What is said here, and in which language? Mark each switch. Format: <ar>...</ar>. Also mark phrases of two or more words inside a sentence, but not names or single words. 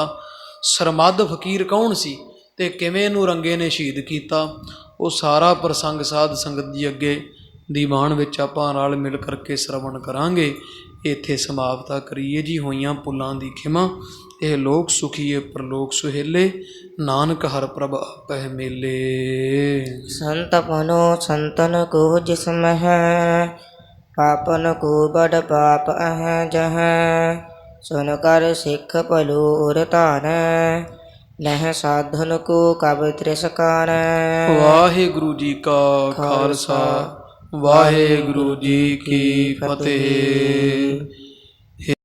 <pa>ਸਰਮੱਧ ਫਕੀਰ ਕੌਣ ਸੀ ਤੇ ਕਿਵੇਂ ਇਹਨੂੰ ਰੰਗੇ ਨੇ ਸ਼ਹੀਦ ਕੀਤਾ, ਉਹ ਸਾਰਾ ਪ੍ਰਸੰਗ ਸਾਧ ਸੰਗਤ ਜੀ ਅੱਗੇ ਦੀਵਾਨ ਵਿੱਚ ਆਪਾਂ ਨਾਲ ਮਿਲ ਕਰਕੇ ਸਰਵਣ ਕਰਾਂਗੇ। ਇੱਥੇ ਸਮਾਪਤਾ ਕਰੀਏ ਜੀ। ਹੋਈਆਂ ਭੁੱਲਾਂ ਦੀ ਖਿਮਾ, ਇਹ ਲੋਕ ਸੁਖੀਏ ਪਰਲੋਕ ਸੁਹੇਲੇ, ਨਾਨਕ ਹਰ ਪ੍ਰਭ ਆਪਹਿ ਮੇਲੇ।</pa> <hi>संत पनो संतन को जिसम है, पापन को बड़ पाप अह जह। सुनकर सिख पलो उर तान, नह साधन को कब त्रिसकान।</hi> <pa>ਵਾਹਿਗੁਰੂ ਜੀ ਕਾ ਖਾਲਸਾ, ਵਾਹਿਗੁਰੂ ਜੀ ਕੀ ਫਤਿਹ।</pa>